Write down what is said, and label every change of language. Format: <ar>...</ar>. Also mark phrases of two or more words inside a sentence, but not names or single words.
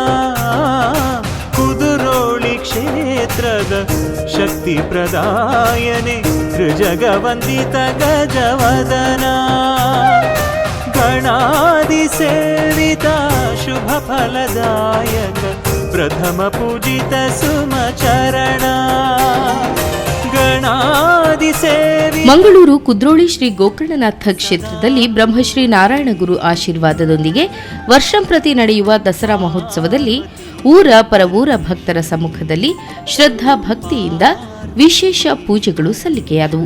<kn>ಕುದುರೋಳಿ ಕ್ಷೇತ್ರದ ಶಕ್ತಿ ಪ್ರದಾಯನೆ ತ್ರಿಜಗವಂದಿತ ಗಜವದನ. ಗಣಾದಿ ಸೇವಿತ ಶುಭ ಫಲದಾಯಕ ಪ್ರಥಮ ಪೂಜಿತ ಸುಮಚರಣ. ಮಂಗಳೂರು ಕುದ್ರೋಳಿ ಶ್ರೀ ಗೋಕರ್ಣನಾಥ ಕ್ಷೇತ್ರದಲ್ಲಿ ಬ್ರಹ್ಮಶ್ರೀ ನಾರಾಯಣಗುರು ಆಶೀರ್ವಾದದೊಂದಿಗೆ ವರ್ಷಂಪ್ರತಿ ನಡೆಯುವ ದಸರಾ ಮಹೋತ್ಸವದಲ್ಲಿ ಊರ ಪರವೂರ ಭಕ್ತರ ಸಮ್ಮುಖದಲ್ಲಿ ಶ್ರದ್ಧಾ ಭಕ್ತಿಯಿಂದ ವಿಶೇಷ ಪೂಜೆಗಳು ಸಲ್ಲಿಕೆಯಾದವು.</kn>